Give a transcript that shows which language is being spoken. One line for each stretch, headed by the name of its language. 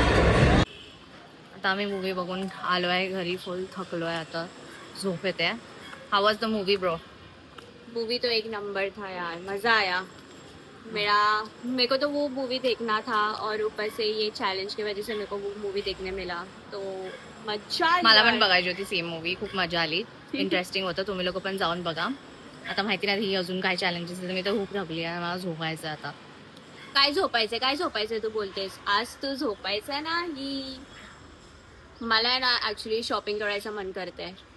Marathi: आता आम्ही मूवी बघून आलो आहे घरी. फुल थकलो आहे आता, झोप येते.
English: How was the movie bro?
Hindi: Movie तो एक नंबर था यार, मजा आया. मेरे को तो वो मूवी देखना था और ऊपर से ये चैलेंज की वजह से मेरे को वो मूवी देखने मिला, तो
Marathi: मजा आली मला पण यार. बघायची होती सेम मूवी, खूप मजा आली. इंटरेस्टिंग होतं. तुम्ही लोक पण जाऊन बघा. आता माहिती नाही अजून काय चॅलेंजेस, मी तर खूप थकली आहे, मला झोपायचं आता. काय झोपायचंय तू बोलतेस? आज तू झोपायचं नाही. मला आहे ना ऍक्च्युली शॉपिंग करायचं मन करतंय.